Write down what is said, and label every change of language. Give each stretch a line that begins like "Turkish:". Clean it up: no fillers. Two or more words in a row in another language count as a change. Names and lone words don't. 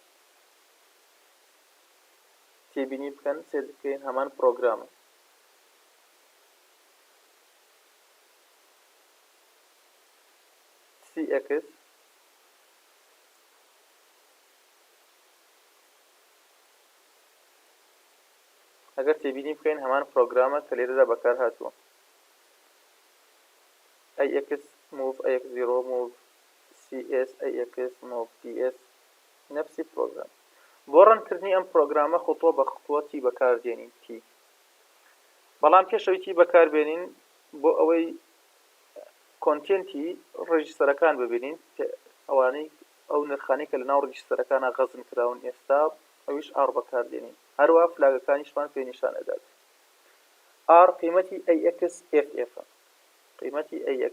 Central Kurdish: تێبینی بکەن سێر بکەین هەمان پرۆگرامە cx ئەگەر تێبینی بکەین هەمان پرۆگرامە کە لێرەدا بەکار هاتووە
English: ax move ax0 move cs ax move ds
Central Kurdish: نفسی پرۆگرام بۆ ڕەنکردنی ئەم پرۆگرامە خۆتۆ بە خۆتی بەکاردێنین تی بەڵام پێشەوەی بەکاربێنین بۆ ئەوەی کۆنتێنتی ڕێژیستەرەکان ببینین ئەوانەی ئەو نرخانەی کە لە ناو ڕێژیستەرەکانە غەزم کراون ئێستا ئەویش ئار بەکاردێنین هەروە فلاگەکانیشمان پێ نیشان ئەدات ئار قیمەتی ax ff قیمەتی ax